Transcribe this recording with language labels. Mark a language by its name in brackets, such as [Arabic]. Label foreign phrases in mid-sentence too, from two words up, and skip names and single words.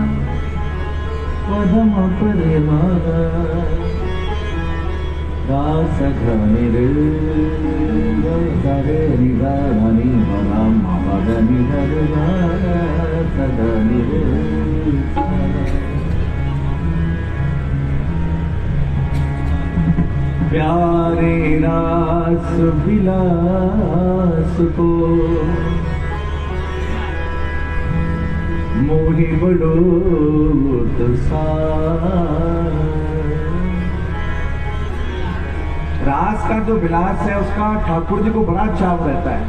[Hindi] पद म रे मा गा स घ नि रे ग रे नि गा नि मा मा पद नि ग गा स ग नि रे। प्यारे रास विलास को मोहि बड़ो रास का जो विलास है उसका ठाकुर जी को बड़ा चाव रहता है।